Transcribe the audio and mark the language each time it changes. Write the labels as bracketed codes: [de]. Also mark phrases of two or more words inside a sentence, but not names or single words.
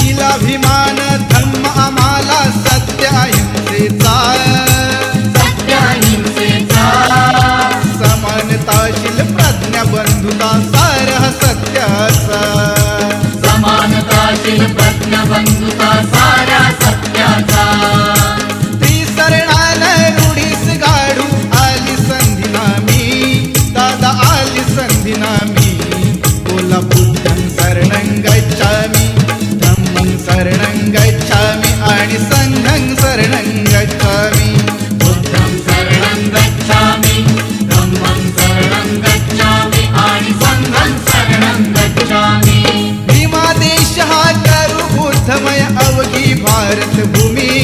[mr] स्वाभिमान धम्म आम्हाला सत्य अहिंसेचा समानताशील प्रज्ञा बंधुता सार सत्याचा समानताशील प्रज्ञा बंधुता सारा सत्याचा त्रिसरणान रूढीस गाढू आली संधी नामी दादा आली संधी नामी बोला [pi] बुद्धं शरणं गच्छामि धम्मं शरणं गच्छामि [mr] आणि [pi] संघं शरणं गच्छामि बुद्धं शरणं गच्छामि धम्मं शरणं गच्छामि आणि संघं शरणं गच्छामि [mr] भीमा देश हा करू बुद्धमय अवघी भारत भूमी